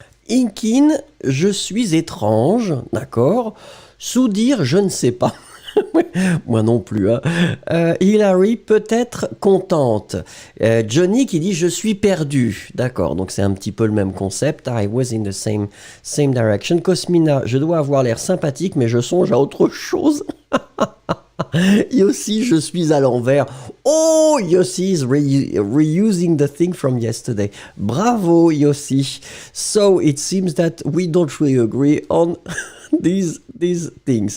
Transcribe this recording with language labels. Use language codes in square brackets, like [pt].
[fr] Inkin, je suis étrange, d'accord. Soudir, je ne sais pas. Moi non plus. Hein. Hilary, peut-être contente. Johnny qui dit je suis perdu. D'accord, donc c'est un petit peu le même concept. [en] I was in the same direction. [fr] Cosmina, je dois avoir l'air sympathique, mais je songe à autre chose. Yossi, je suis à l'envers. [en] Oh, Yossi is reusing the thing from yesterday. Bravo, Yossi. So it seems that we don't really agree on these things.